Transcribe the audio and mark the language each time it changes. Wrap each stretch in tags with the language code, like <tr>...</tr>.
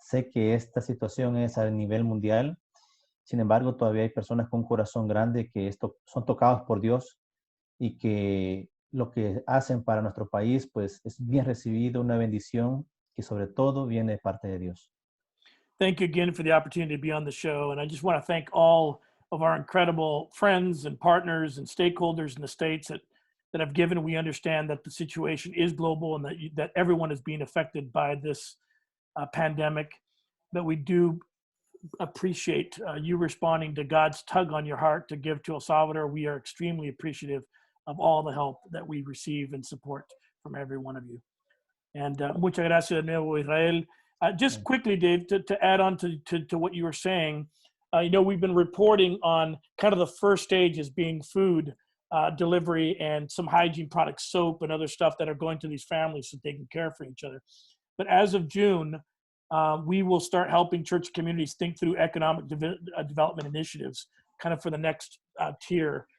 <es>Sé que esta situación es a nivel mundial, sin embargo todavía hay personas con un corazón grande que son tocados por Dios, y que lo que hacen para nuestro país pues es bien recibido, una bendición que sobre todo viene de parte de Dios.</es> <en>Thank you again for the opportunity to be on the show. And I just want to thank all of our incredible friends and partners and stakeholders in the States that have given. We understand that the situation is global, and that everyone is being affected by this pandemic. But we do appreciate you responding to God's tug on your heart to give to El Salvador. We are extremely appreciative of all the help that we receive and support from every one of you.</en> <es>And muchas gracias de nuevo, Israel.</es> <en>Just quickly, Dave, to add on to what you were saying, we've been reporting on kind of the first stage as being food delivery and some hygiene products, soap and other stuff that are going to these families so they can care for each other. But as of June, we will start helping church communities think through economic development initiatives kind of for the next tier.</en>